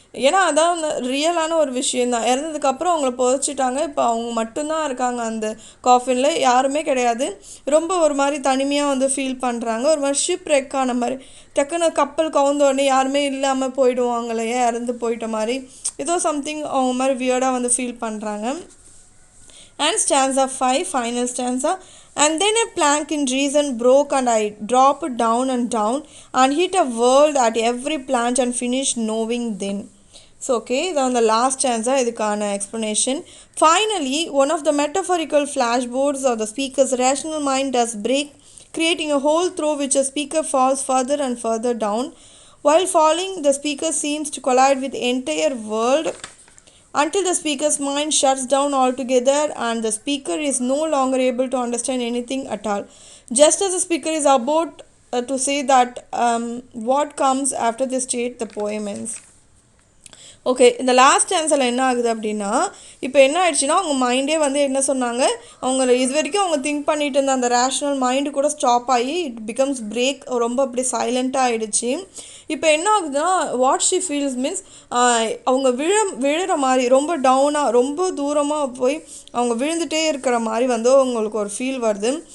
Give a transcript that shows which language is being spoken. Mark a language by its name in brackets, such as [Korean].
[Tamil] ஏன்னா அதான் ரியலான ஒரு விஷயந்தான். இறந்ததுக்கப்புறம் அவங்கள புதைச்சிட்டாங்க, இப்போ அவங்க மட்டும்தான் இருக்காங்க அந்த காஃபினில், யாருமே கிடையாது. ரொம்ப ஒரு மாதிரி தனிமையாக வந்து ஃபீல் பண்ணுறாங்க. ஒரு மாதிரி ஷிப் ரெக் ஆன மாதிரி, டக்குன்னு கப்பல் கவுந்தோடனே யாருமே இல்லாமல் போயிடுவாங்க இல்லையா, இறந்து போயிட்ட மாதிரி ஏதோ சம்திங் அவங்க மாதிரி வியர்டாக வந்து ஃபீல் பண்ணுறாங்க. [English] And stanza 5, final stanza. And then a plank in reason broke and I dropped down and hit a world at every planch and finished knowing then. So okay, then the last stanza idukana explanation. Finally, one of the metaphorical flashboards of the speaker's rational mind does break, creating a hole through which a speaker falls further and further down. While falling, the speaker seems to collide with the entire world until the speaker's mind shuts down altogether and the speaker is no longer able to understand anything at all. Just as the speaker is about to say that what comes after this state, the poem ends. [Tamil] Okay, இந்த last ஆன்சரில் என்ன ஆகுது அப்படின்னா, இப்போ என்ன ஆயிடுச்சுன்னா அவங்க மைண்டே வந்து என்ன சொன்னாங்க, அவங்க இது வரைக்கும் அவங்க திங்க் பண்ணிட்டு இருந்த அந்த ரேஷ்னல் மைண்டு கூட ஸ்டாப் ஆகி [English] it becomes break, [Tamil] ரொம்ப அப்படி சைலண்ட்டாக ஆகிடுச்சு. இப்போ என்ன ஆகுதுன்னா [English] what she feels [Tamil] மீன்ஸ் அவங்க விழுற மாதிரி ரொம்ப டவுனாக ரொம்ப தூரமாக போய் அவங்க விழுந்துகிட்டே இருக்கிற மாதிரி வந்து அவங்களுக்கு ஒரு ஃபீல் வருது.